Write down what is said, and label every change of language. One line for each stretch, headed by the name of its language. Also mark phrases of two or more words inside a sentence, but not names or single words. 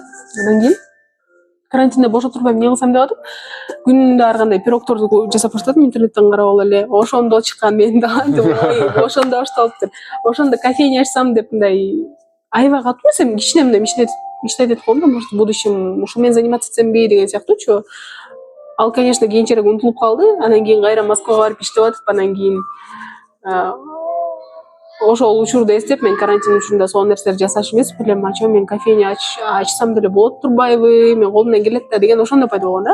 Kyrgyz: Андан кийин карантинде бош отурбайм, эмне кылсам деп атып, күнүндө ар кандай пирогторду жасап баштадым, интернеттен карап алып эле. Ошондо чыккан менин да антип, ой, ошондо башталыптыр. Ошондо кофейня ачсам деп мындай аябай катуу эмес, эми кичине мындай мечтать этип коем да,
Russian: может, в будущем
Kyrgyz: ушул менен заниматься этсемби деген сыяктуучу. Ал, конечно, кийинчерээк унутулуп калды. Анан кийин кайра Москвага барып иштеп атып, анан кийин ошол учурду эстеп, мен карантин учурунда сол нерселерди жасаш эмес белем, ачам мен кофейня ачсам деле болот турбайбы, мен колумдан келет да деген ошондо пайда болгон да.